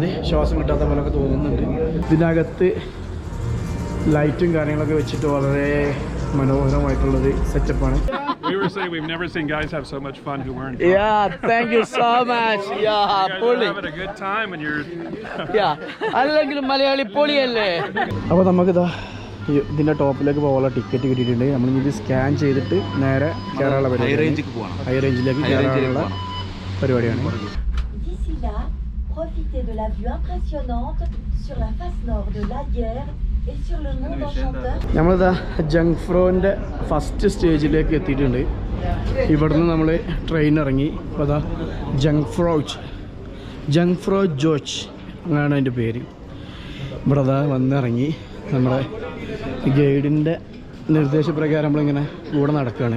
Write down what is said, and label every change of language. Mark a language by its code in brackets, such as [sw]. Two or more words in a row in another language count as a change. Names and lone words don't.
[ml] ശ്വാസം കിട്ടാത്ത പോലൊക്കെ തോന്നുന്നുണ്ട്. ഇതിനകത്ത് ലൈറ്റും കാര്യങ്ങളൊക്കെ വെച്ചിട്ട് വളരെ മനോഹരമായിട്ടുള്ളൊരു സെറ്റപ്പാണ്. [en] We were saying we've never seen guys have so much fun who weren't. Yeah, thank you so much. Yeah, You're having a good time when you're. Yeah, [ml] അല്ലെങ്കിൽ മലയാളി പൊളിയല്ലേ. അപ്പോൾ നമുക്കിതാ ഇതിൻ്റെ ടോപ്പിലേക്ക് പോകാനുള്ള ടിക്കറ്റ് കിട്ടിയിട്ടുണ്ട്. നമ്മളിത് സ്കാൻ ചെയ്തിട്ട് നേരെ കയറാനുള്ള പരിപാടി, [en] high range [ml] കയറാനുള്ള പരിപാടിയാണ്. [fr] Profitez de la vue impressionnante sur la face nord de la Guerre et sur le monde enchanteur. [ml] നമ്മളിതാ ജംഗ്ഫ്രോൻ്റെ [en] first stage [ml] എത്തിയിട്ടുണ്ട്. ഇവിടുന്ന് നമ്മൾ ട്രെയിൻ ഇറങ്ങി. അപ്പോൾ അതാ ജുങ്ഫ്രൗജോച്ച് അങ്ങനെയാണ് അതിൻ്റെ പേര്. ഇവിടെ അതാ വന്നിറങ്ങി. നമ്മുടെ ഗൈഡിൻ്റെ നിർദ്ദേശപ്രകാരം നമ്മളിങ്ങനെ കൂടെ നടക്കുകയാണ്.